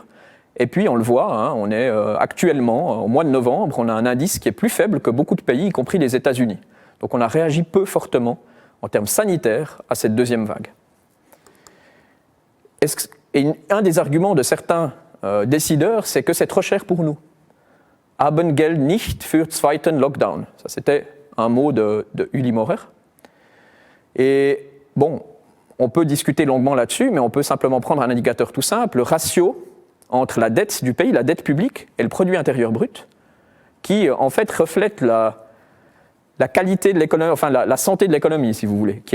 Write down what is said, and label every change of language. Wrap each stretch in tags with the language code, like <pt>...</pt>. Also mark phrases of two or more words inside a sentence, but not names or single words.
<fr>Et puis, on le voit, on est actuellement, au mois de novembre, on a un indice qui est plus faible que beaucoup de pays, y compris les États-Unis. Donc, on a réagi peu fortement, en termes sanitaires, à cette deuxième vague. Et un des arguments de certains décideurs, c'est que c'est trop cher pour nous.</fr> <de>Haben Geld nicht für zweiten Lockdown.</de> <fr>Ça, c'était un mot de Uli Maurer. Et bon, on peut discuter longuement là-dessus, mais on peut simplement prendre un indicateur tout simple, le ratio entre la dette du pays, la dette publique, et le produit intérieur brut, qui en fait reflète la qualité de l'économie, enfin la santé de l'économie, si vous voulez.</fr>